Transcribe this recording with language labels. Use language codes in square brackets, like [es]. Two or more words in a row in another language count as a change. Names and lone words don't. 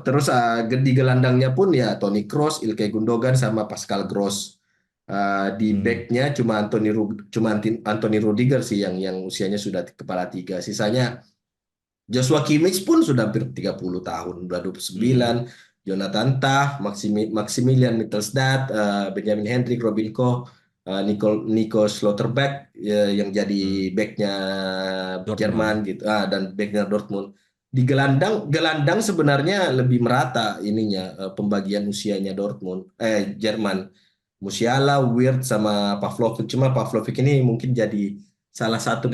[id] Terus di gelandangnya pun ya Toni Kroos, Ilkay Gundogan sama Pascal Gross. Di Hmm. backnya cuma Anthony Rudiger sih yang usianya sudah kepala tiga. Sisanya Joshua Kimmich pun sudah hampir 30 tahun, udah 29. Hmm. Jonathan Tah, Maximilian Mittelstadt, Benjamin Hendrik, Robin Koch, Nico Schlotterbeck yang jadi Hmm. backnya Jerman Dortmund. gitu, dan backnya Dortmund. Di gelandang sebenarnya lebih merata ininya pembagian usianya Jerman. Musiala, Wirtz sama Pavlovic. Cuma Pavlovic ini mungkin jadi salah satu